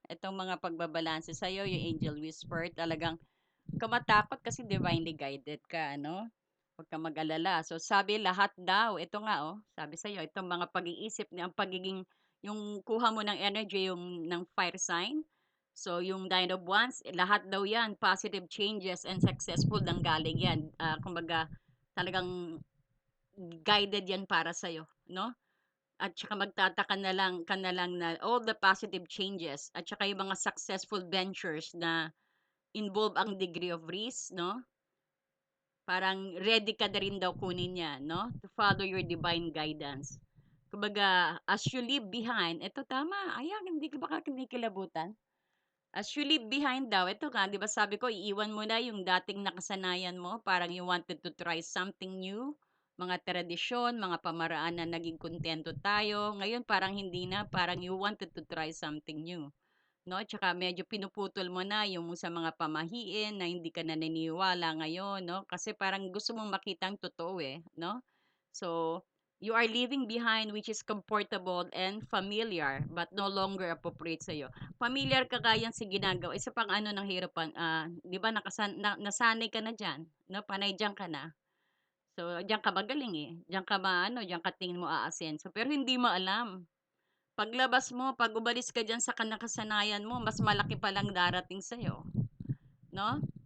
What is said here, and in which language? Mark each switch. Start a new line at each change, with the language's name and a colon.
Filipino: Itong mga pagbabalanse sa'yo, yung angel whisper, talagang kamatakot kasi divinely guided ka, no? Huwag kang mag-alala. So, sabi lahat daw, ito nga, oh, sabi sa'yo, itong mga pag-iisip, ang pagiging, yung kuha mo ng energy, yung ng fire sign, So, yung Nine of Wands, lahat daw yan, positive changes and successful nang galing yan. Kumbaga, talagang guided yan para sa'yo, no? At saka magtataka na lang ka na lang na
English: all the positive changes at saka yung mga successful ventures na involve ang degree of risk,
Filipino: no? Parang ready ka na rin daw kunin yan, no?
English: To follow your divine guidance.
Filipino: Kumbaga,
English: as you leave behind,
Filipino: eto tama, ayan, hindi ka baka kinikilabutan.
English: As you leave behind
Filipino: daw, ito nga, di ba sabi ko, iiwan mo na yung dating nakasanayan mo, parang
English: you wanted to try something new,
Filipino: mga tradisyon, mga pamaraan na naging kontento tayo. Ngayon, parang hindi na, parang
English: you wanted to try something new.
Filipino: No? Tsaka medyo pinuputol mo na yung sa mga pamahiin na hindi ka naniniwala ngayon, no? Kasi parang gusto mong makita ang totoo eh, no?
English: So, you are leaving behind which is comfortable and familiar but no longer appropriate sa'yo.
Filipino: Familiar ka kaya sa ginagawa. Isa pang ano ng hirapan, 'di ba nasanay ka na diyan, no? Panay diyan ka na. So, diyan ka magaling eh. Diyan ka maano, diyan ka tingin mo aasenso. Pero hindi mo alam. Paglabas mo, pag umalis ka diyan sa nakasanayan mo, mas malaki pa lang darating sa'yo. No?